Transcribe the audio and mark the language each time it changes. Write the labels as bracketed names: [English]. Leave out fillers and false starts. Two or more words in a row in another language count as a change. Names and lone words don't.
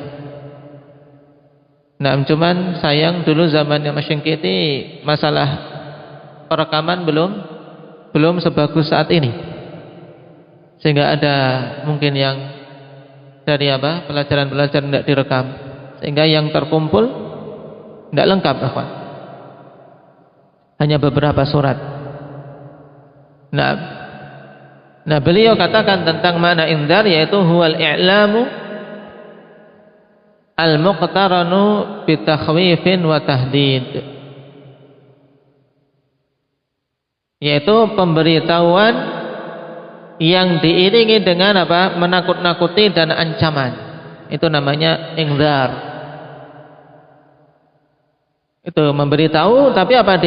[Indonesian] Nah, cuman sayang dulu zaman Imam Asy-Syanqiti masalah perekaman belum sebagus saat ini, sehingga ada mungkin yang dari apa pelajaran-pelajaran tidak direkam, sehingga yang terkumpul tidak lengkap ikhwan, hanya beberapa surat. Nah beliau katakan tentang makna indar, yaitu [Arabic] هو الإعلام المقترن بتخويف وتهديد, [Indonesian] yaitu pemberitahuan yang diiringi dengan apa? Menakut-nakuti dan ancaman. Itu namanya inzar. Itu memberitahu, tapi apa?